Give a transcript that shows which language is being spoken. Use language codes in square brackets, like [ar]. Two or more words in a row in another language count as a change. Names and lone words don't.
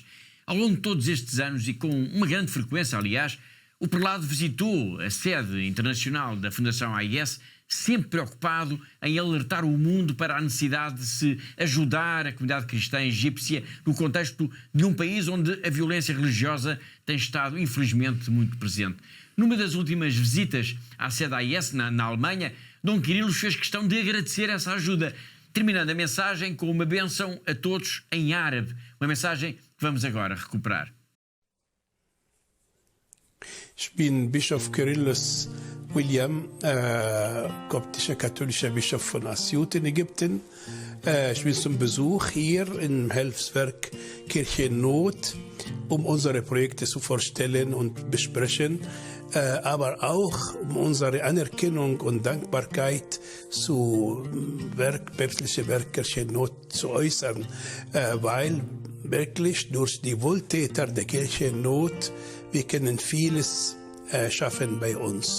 [pt] Ao longo de todos estes anos, e com uma grande frequência, aliás, o prelado visitou a sede internacional da Fundação AIS, sempre preocupado em alertar o mundo para a necessidade de se ajudar a comunidade cristã egípcia no contexto de um país onde a violência religiosa tem estado, infelizmente, muito presente. Numa das últimas visitas à sede AIS, na Alemanha, Dom Kyrillos fez questão de agradecer essa ajuda, terminando a mensagem com uma bênção a todos em árabe, uma mensagem que vamos agora recuperar. [de] Ich bin Bischof Kyrillos William, koptischer katholischer Bischof von Assiut in Ägypten. Ich bin zum Besuch hier im Hilfswerk Kirche in Not, unsere Projekte zu vorstellen und besprechen, aber auch unsere Anerkennung und Dankbarkeit zu päpstliche Werk Kirche in Not zu äußern, weil wirklich durch die Wohltäter der Kirche in Not wir können vieles schaffen bei uns.